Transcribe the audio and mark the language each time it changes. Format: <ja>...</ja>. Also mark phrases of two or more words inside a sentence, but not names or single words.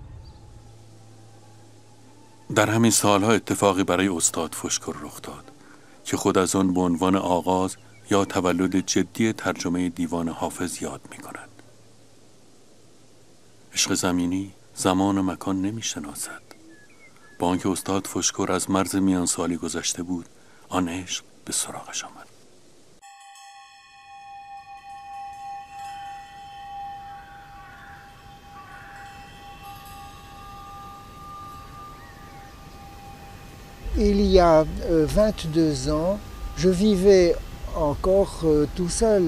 <fa>در همین سالها اتفاقی برای استاد فشکر رخ داد که خود از آن به عنوان آغاز یا تولد جدی ترجمه دیوان حافظ یاد می‌کند. عشق زمینی زمان و مکان نمی‌شناسد. با آنکه استاد فشکر از مرز میان سالی گذشته بود، آن عشق به سراغش آمد.</fa> <fr>Il y a 22 ans, je vivais encore tout seul.</fr>